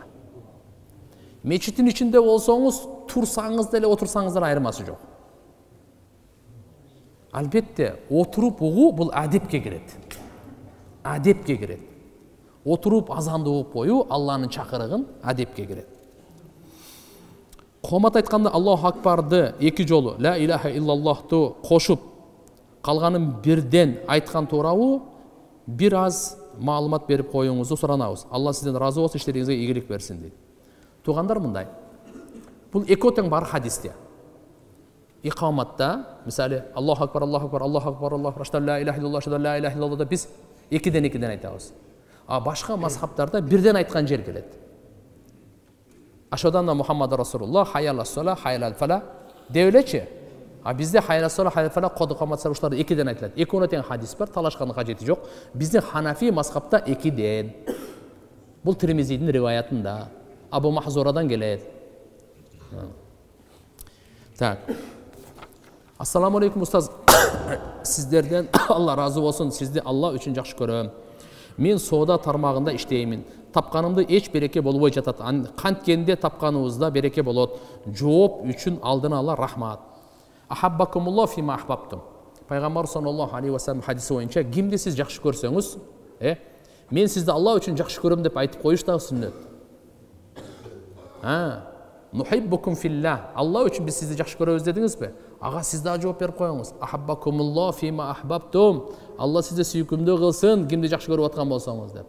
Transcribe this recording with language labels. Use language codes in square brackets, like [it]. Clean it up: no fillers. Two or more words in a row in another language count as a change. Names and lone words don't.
[ky] Мечиттин ичинде болсоңуз, турсаңыз деле, отурсаңыз деле айырмасы жок. Албетте, отуруп угуу бул адепке кирет. Адепке кирет. Отуруп азанды угуп коюу Алланын чакырыгын адепке кирет. Комат айтканда Аллаху акбарды 2 жолу, [ar] لا إله إلا الله [ky] кошуп, калганын бирден айткан туурабы? Бир аз маалымат берип коюңузду суранабыз. Алла сизден разы болсун, иштериңизге ийгилик берсин дейт. Тугандар мындай. Бул эки тең бар хадисте. Икаматта, мисалы, [ar] الله أكبر، الله أكبر، الله أكبر، الله أكبر، أشهد لا إله إلا الله، أشهد لا إله إلا الله [ky] да биз экиден айтабыз. А башка мазхабтарда бирден айткан жер келет. [ar] أشهد أن محمد رسول الله، حي على الصلاة، حي على الفلاح [ky] деп элечи. А бизде [ar] حي على الصلاة، حي على الفلاح [ky] код икамат сабыштар экиден айтылат. Экөөнө тең хадис бар, талашкандын кажети жок. Биздин Ханафи мазхабта экиден. Бул Тирмизидин риваятында, Абу Махзурадан келет. Так. [ar] السلام عليكم [ky] устаз. Сиздерден Алла разы болсун. Сизди Алла үчүн жакшы көрөм. Мен соода тармагында иштеймин. Тапканымды эч береке болбой жатат. Канткенде тапканыбызда береке болот. Жооп үчүн алдын ала рахмат. [ar] أحبكم الله فيما أحببتم. [ky] Пайгамбар [ar] صلى الله عليه وسلم [ky] хадиси боюнча, кимди сиз жакшы көрсөңүз, мен сизди Алла үчүн жакшы көрөм деп айтып коюш да сүннөт. [ar] نحبكم في الله. [ky] Алла үчүн биз сизди жакшы көрөбүз дедиңизби? Ага, сиз да жооп берип коюңуз. [ar] أحبكم الله فيما أحببتم. [ky] Алла сизди сүйкүмдүү кылсын, кимди жакшы көрүп аткан болсоңуз деп.